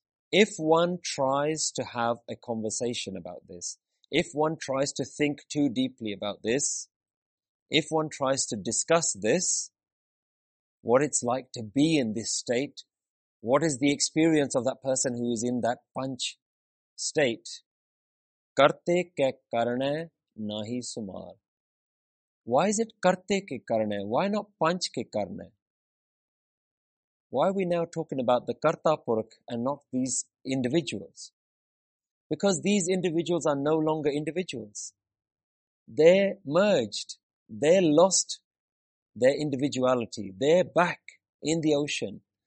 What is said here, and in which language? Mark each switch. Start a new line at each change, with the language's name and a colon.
English: If one tries to have a conversation about this, if one tries to think too deeply about this, if one tries to discuss this, what it's like to be in this state, what is the experience of that person who is in that Panch state?
Punjabi: Karte ke karane nahi sumar.
English: Why is it
Punjabi: ਕਰਤੇ ਕੇ ਕਰਨੇ?
English: Why not
Punjabi: ਪੰਚ ਕੇ ਕਰਨੇ?
English: Why are we now talking about the Karta Purakh and not these individuals? Because these individuals are no longer individuals. They're merged. They're lost their individuality. They're back in the ocean.